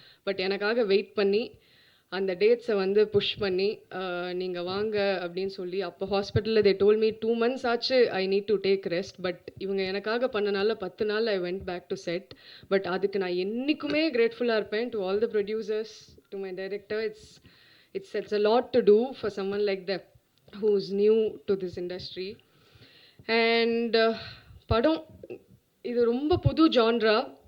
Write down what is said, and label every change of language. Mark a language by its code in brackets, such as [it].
[ta] But எனக்காக wait பண்ணி அந்த டேட்ஸை வந்து புஷ் பண்ணி நீங்கள் வாங்க அப்படின்னு சொல்லி, அப்போ ஹாஸ்பிட்டலில் [en] they told me 2 months [ta] ஆச்சு [en] I need to take rest. [ta] But இவங்க எனக்காக பண்ணனால 10 நாள் [en] I went back to set. [ta] But அதுக்கு நான் என்றைக்குமே கிரேட்ஃபுல்லாக இருப்பேன். [en] To all the producers, to my director. It's a lot to do for someone like that who's new to this industry. [ta] And படம் இது ரொம்ப புது ஜான்ரா.